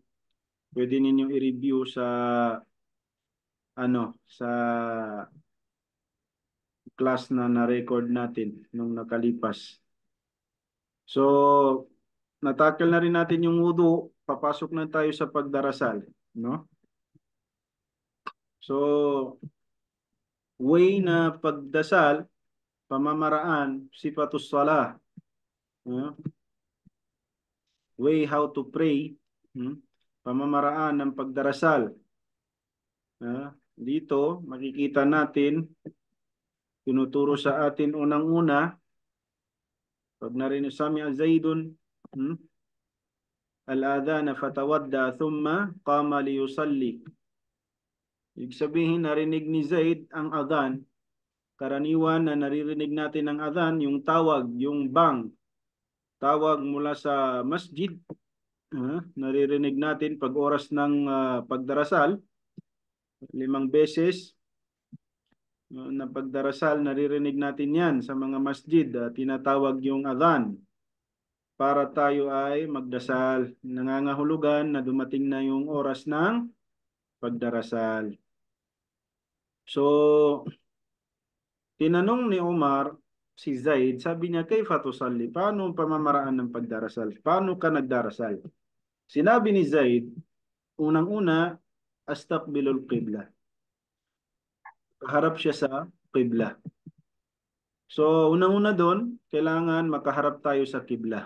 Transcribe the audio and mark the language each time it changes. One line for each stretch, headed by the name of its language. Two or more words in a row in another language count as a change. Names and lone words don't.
Filipino: Pwede ninyong i-review sa sa class na na-record natin nung nakalipas. So, natakal na rin natin yung wudu. Papasok na tayo sa pagdarasal, no? So, way na pagdasal, pamamaraan,
Arabic: صفة الصلاة,
Filipino: no?
English: Way how to pray,
Filipino: pamamaraan ng pagdarasal. Dito, makikita natin, tinuturo sa atin unang-una, pag narinig
Arabic: سمع زيد الأذان فتوضأ ثم قام ليصلي.
Filipino: Ibig sabihin, narinig ni Zaid ang adhan. Karaniwan na naririnig natin ang adhan, yung tawag, yung bang, tawag mula sa masjid. Naririnig natin pag oras ng pagdarasal, 5 beses na pagdarasal, naririnig natin yan sa mga masjid. Tinatawag yung adhan para tayo ay magdasal. Nangangahulugan na dumating na yung oras ng pagdarasal. So, tinanong ni Umar si Zaid, sabi niya,
Arabic: كيف تصلي?
Filipino: Paano ang pamamaraan ng pagdarasal? Paano ka nagdarasal? Sinabi ni Zaid, unang-una,
Arabic: استقبل القبلة.
Filipino: Harap siya sa qibla. So, unang-una doon, kailangan makaharap tayo sa qibla.